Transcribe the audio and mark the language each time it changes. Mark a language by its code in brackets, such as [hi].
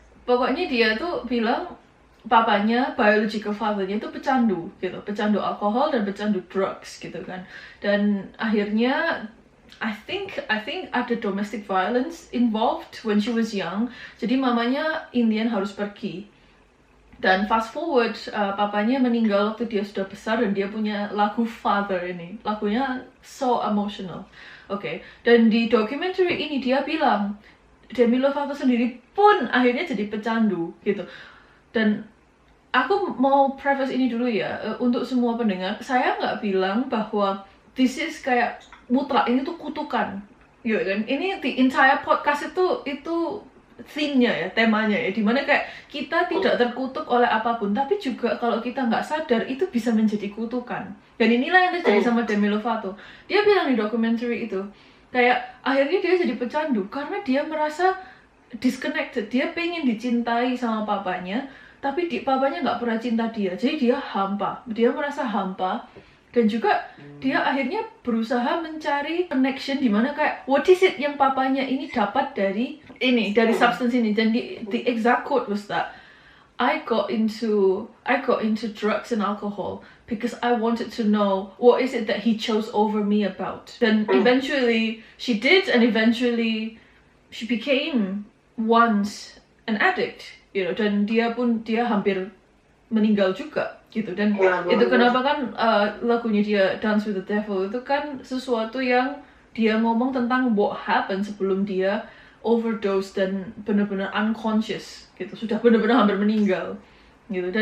[id] Pokoknya dia tuh bilang papanya, biological father-nya itu pecandu gitu, pecandu alkohol dan pecandu drugs gitu kan. Dan akhirnya [en] I think [id] ada [en] domestic violence involved when she was young. [id] Jadi mamanya Indian harus pergi. Dan fast forward, papanya meninggal waktu dia sudah besar dan dia punya lagu Father ini. Lagunya [en] so emotional. [id] Oke. Dan di documentary ini dia bilang, Demi Lovato sendiri pun akhirnya jadi pecandu gitu. Dan aku mau preface ini dulu ya, untuk semua pendengar. Saya nggak bilang bahwa [en] this is [id] kayak mutlak, ini tuh kutukan. Gitu kan. Ini [en] the entire podcast [id] itu theme-nya ya, temanya ya, dimana kayak kita tidak terkutuk oleh apapun, tapi juga kalau kita nggak sadar itu bisa menjadi kutukan. Dan inilah yang terjadi sama Demi Lovato. Dia bilang di documentary itu, kayak akhirnya dia jadi pecandu karena dia merasa disconnected. Dia pengen dicintai sama papanya, tapi papanya nggak pernah cinta dia, jadi dia hampa, dia merasa hampa. Dan juga dia akhirnya berusaha mencari connection di mana kayak [en] what is it [id] yang papanya ini dapat dari substance ini. [en] Dan the exact quote was that I got into drugs and alcohol because I wanted to know what is it that he chose over me about. Dan eventually she did, and eventually she became once an addict, you know. [id] Dan dia hampir meninggal juga gitu. Dan itu kenapa kan lagunya dia Dance with the Devil itu kan sesuatu yang dia ngomong tentang [en] what happened [id] sebelum dia overdose dan benar-benar unconscious gitu, sudah benar-benar hampir meninggal gitu.